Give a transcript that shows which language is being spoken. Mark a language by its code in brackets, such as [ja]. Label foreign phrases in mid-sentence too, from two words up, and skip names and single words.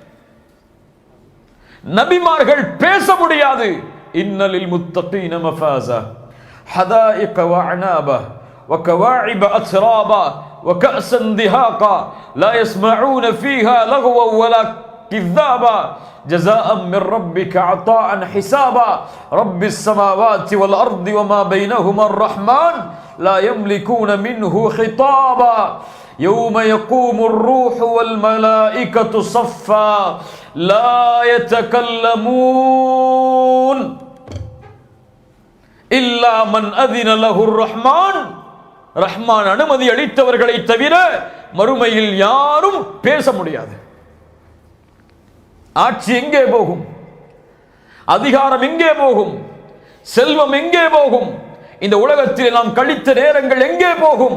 [ta] நபிமார்கள் பேச முடியாது. [ar] إن للمتقين مفازا حدائق وأعنابا وكواعب أترابا وكأسا دهاقا لا يسمعون فيها لغوا ولا كذابا جزاء من ربك عطاء حسابا رب السماوات والأرض وما بينهما الرحمن لا يملكون منه خطابا يوم يقوم الروح والملائكة صفا لا يتكلمون إلا من أذن له الرحمن. [ta] ரஹ்மான் அனுமதி அளித்தவர்களை தவிர மறுமையில் யாரும் பேச முடியாது. ஆட்சி எங்கே போகும்? அதிகாரம் எங்கே போகும்? செல்வம் எங்கே போகும்? இந்த உலகத்தில் நாம் கழித்த நேரங்கள் எங்கே போகும்?